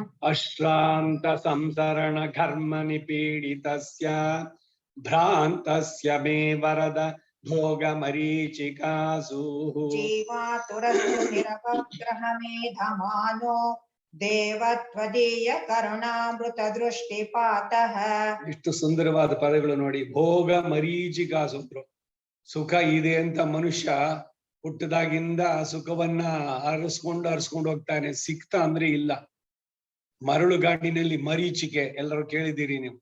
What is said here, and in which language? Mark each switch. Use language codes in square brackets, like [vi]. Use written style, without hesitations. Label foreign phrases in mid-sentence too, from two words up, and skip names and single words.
[sa] अश्रान्त संसरण घर्म निपीडितस्य भ्रान्तस्य मे वरद भोग मरीचिकासु जीवातुरस्तु निरवग्रहमेधमानो देवत्वदीय करुणामृतदृष्टिपातः [kn] ಇಷ್ಟು ಸುಂದರವಾದ ಪದಗಳು ನೋಡಿ. [sa] ಭೋಗ ಮರೀಚಿಕಾಸು [kn] ಅಂದ್ರು. ಸುಖ ಇದೆ ಅಂತ ಮನುಷ್ಯ ಹುಟ್ಟದಾಗಿಂದ ಸುಖವನ್ನ ಅರಸ್ಕೊಂಡು ಹೋಗ್ತಾನೆ. ಸಿಕ್ತಾ ಅಂದ್ರೆ ಇಲ್ಲ. ಮರಳುಗಾಡಿನಲ್ಲಿ ಮರೀಚಿಕೆ ಎಲ್ಲರೂ ಕೇಳಿದ್ದೀರಿ ನೀವು.